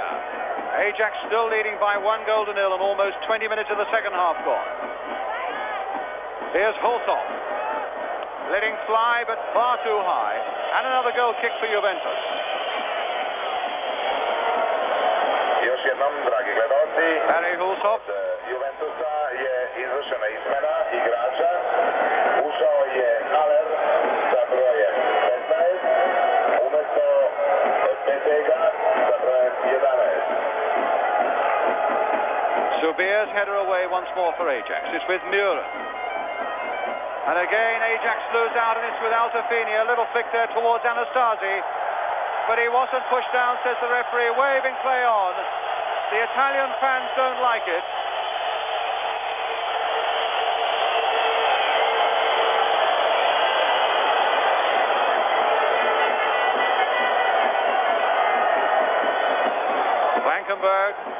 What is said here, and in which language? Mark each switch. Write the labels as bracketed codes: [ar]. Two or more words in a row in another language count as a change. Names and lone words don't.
[en] Ajax still leading by 1-0 and almost 20 minutes of the second half gone. Here's Hulshoff. Letting fly, but far too high. And another goal kick for Juventus. Barry Hulshoff. [sr] Juventusa je izvršena izmena igrača. Ušao je Haller sa brojem 15, umjesto Betega sa brojem 11. [en] Subir's header away once more for Ajax. It's with Muren. And again Ajax lose out, and it's with Altafini. A little flick there towards Anastasi. But he wasn't pushed down, says the referee, waving play on. The Italian fans don't like it. Blankenberg.